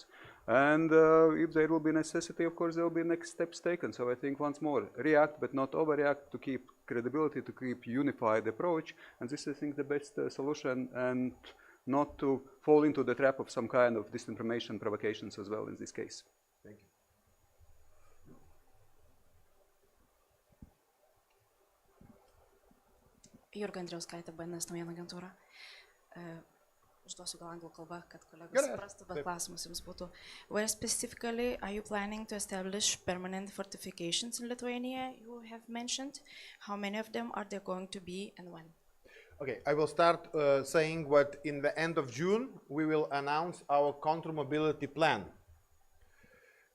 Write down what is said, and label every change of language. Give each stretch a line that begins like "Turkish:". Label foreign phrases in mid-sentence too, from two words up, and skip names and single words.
English: And if there will be necessity, of course, there will be next steps taken. So I think once more, react but not overreact, to keep credibility, to keep unified approach. And this is, I think, the best solution, and not to fall into the trap of some kind of disinformation provocations as well in this case. Thank you.
Lithuanian: Jurga Andriauskaitė, BNS naujienų agentūra. Užduosiu gal anglų kalbą, kad kolegos suprastų, bet klausimas jums būtų.
English: Where specifically are you planning to establish permanent fortifications in Lithuania you have mentioned? How many of them are there going to be, and when? Okay, I will start saying what in the end of June we will announce our counter-mobility plan.